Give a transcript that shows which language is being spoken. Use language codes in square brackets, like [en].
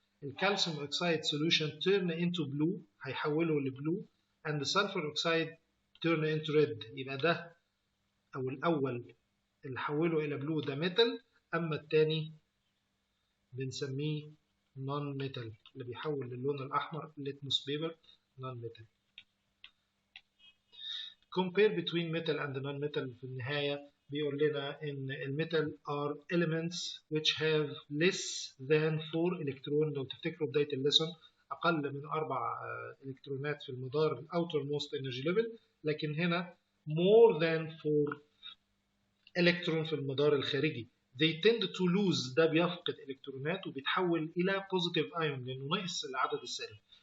[ar] الكالسيوم اوكسايد [en] solution turn into blue [ar] هيحوله لبلو [en] and the sulfur oxide turn into red. [ar] يبقى ده او الاول اللي حوله الى بلو ده ميتال، اما الثاني بنسميه نون ميتال اللي بيحول للون الاحمر [en] litmus paper non metal. compare between metal and non-metal. [ar] في النهاية بيقول لنا إن الميتال [en] are elements which have less than 4 electron. [ar] لو تفتكروا بداية الليسون أقل من 4 إلكترونات في المدار [en] outermost energy level، [ar] لكن هنا [en] more than 4 electron [ar] في المدار الخارجي. [en] they tend to lose [ar] ده بيفقد إلكترونات وبيتحول إلى positive ion لأنه ناقص العدد السالب.